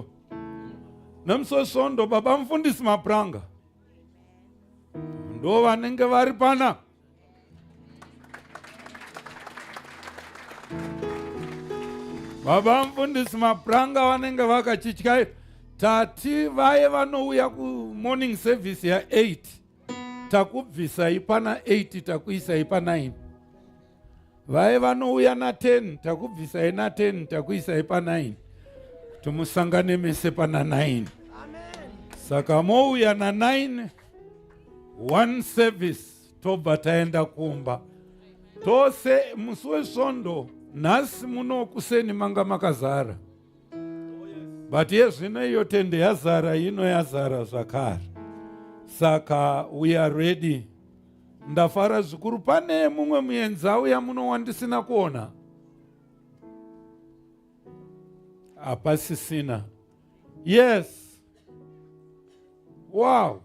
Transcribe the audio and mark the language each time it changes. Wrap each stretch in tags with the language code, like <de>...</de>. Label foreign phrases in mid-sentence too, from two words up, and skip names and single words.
<sn>Nemuso svondo baba mufundisi Mapranga ndo vanenge vari pana. Baba mufundisi Mapranga vanenge vakachityaira. Tati vaye vanouya ku</sn> <en>morning service</en> <sn>ya 8 takubvisai pana 8 takuisai pa 9. Vaye vanouya na 10 takubvisai na 10 takuisai pa 9. Tumusangane mese pana 9. Saka mouya na 9</sn> <en>one service</en> <sn>tobva taenda kumba. Tose musi wesvondo nhasi muno kuseni manga makazara. But yezvino iyo tende yazara ino yazara zvakare.</sn> <en>Saka we are ready.</en> <sn>Ndafara zvikuru. Pane mumwe muenzi auya muno wandisina kuona? Hapasisina.</sn> <en>Yes. Wow.</en>